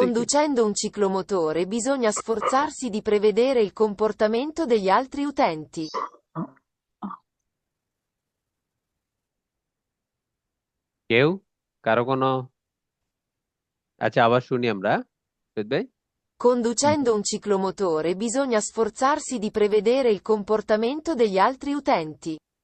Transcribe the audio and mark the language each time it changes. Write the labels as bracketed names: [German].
[Italian] Conducendo un ciclomotore bisogna sforzarsi di prevedere il comportamento degli altri utenti. [Bangla] কেউ কারো কোনো, আচ্ছা আবার শুনি আমরা, সৈয়দ ভাই। [Italian] Conducendo un ciclomotore bisogna sforzarsi di prevedere il comportamento degli altri utenti.